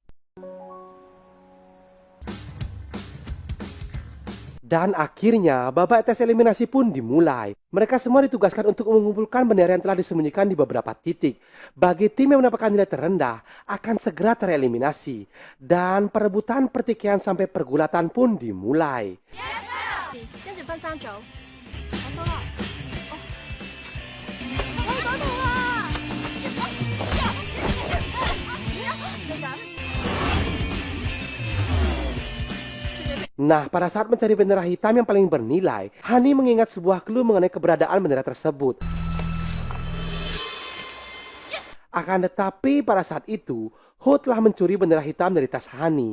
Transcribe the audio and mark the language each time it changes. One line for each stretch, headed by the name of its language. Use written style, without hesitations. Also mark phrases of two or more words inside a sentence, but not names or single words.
Indonesian: Dan akhirnya, babak tes eliminasi pun dimulai. Mereka semua ditugaskan untuk mengumpulkan bendera yang telah disembunyikan di beberapa titik. Bagi tim yang mendapatkan nilai terendah, akan segera tereliminasi. Dan perebutan pertikaian sampai pergulatan pun dimulai.
Cantonese: 跟住分三組。揾到啦！哦，我喺嗰度啊！隊長，
Indonesian: Nah, pada saat mencari bendera hitam yang paling bernilai, Hani mengingat sebuah clue mengenai keberadaan bendera tersebut. Akan tetapi pada saat itu, Ho telah mencuri bendera hitam dari tas Hani.